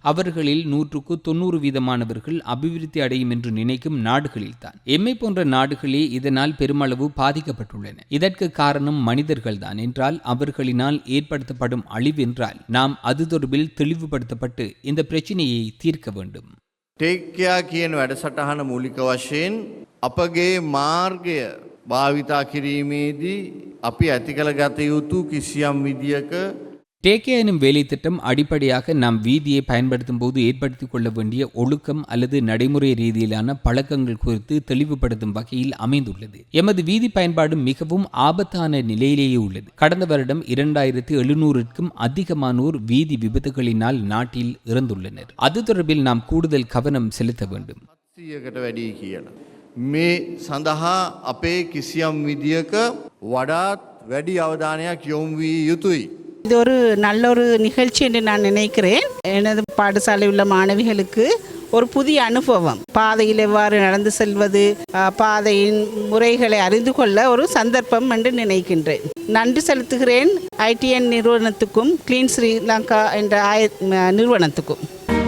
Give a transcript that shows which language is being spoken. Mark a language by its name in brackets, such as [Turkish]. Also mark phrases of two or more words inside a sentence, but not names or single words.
[Tamil] அவர்களில் 190% அபிவிருத்தி அடையும் என்று நினைக்கும் நாடுகளில்தான். எம்மை போன்ற நாடுகளே இதனால் பெருமளவு பாதிக்கப்பட்டுள்ளன. இதற்கு காரணம் மனிதர்கள்தான் என்றால் அவர்களினால் ஏற்படுத்தப்படும் அழிவு என்றால் நாம் அது தொடர்பில் தெளிவுபடுத்தப்பட்டு இந்த பிரச்சனையை தீர்க்க வேண்டும். [Sinhala] ටේක්කයා කියන වැඩසටහන මූලික වශයෙන් අපගේ මාර්ගය භාවිතා කිරීමේදී අපි ඇති කළ ගත යුතු කිසියම් විදියක [Tamil] டேக்கே எனும் வேலை திட்டம் அடிப்படையாக நாம் வீதியை பயன்படுத்தும் போது ஏற்படுத்திக் கொள்ள வேண்டிய ஒழுக்கம் அல்லது நடைமுறை ரீதியிலான பழக்கங்கள் குறித்து தெளிவுபடுத்தும் வகையில் அமைந்துள்ளது. எமது வீதி பயன்பாடு மிகவும் ஆபத்தான நிலையிலேயே உள்ளது. கடந்த வருடம் 2700க்கும் அதிகமானோர் வீதி விபத்துகளினால் நாட்டில் இறந்துள்ளனர். அது தொடர்பில் நாம் கூடுதல் கவனம் செலுத்த வேண்டும். [Sinhala] මේ සඳහා අපේ කිසියම් විදියක වඩාත් වැඩි අවධානයක් යොමු විය යුතුයි. [Tamil] இது ஒரு நல்ல ஒரு நிகழ்ச்சி என்று நான் நினைக்கிறேன். எனது பாடசாலை உள்ள மாணவிகளுக்கு ஒரு புதிய அனுபவம், பாதையில் எவ்வாறு நடந்து செல்வது, பாதையின் முறைகளை அறிந்து கொள்ள ஒரு சந்தர்ப்பம் என்று நினைக்கின்றேன். நன்றி செலுத்துகிறேன் ITN நிறுவனத்துக்கும் கிளீன் ஸ்ரீலங்கா என்ற நிறுவனத்துக்கும்.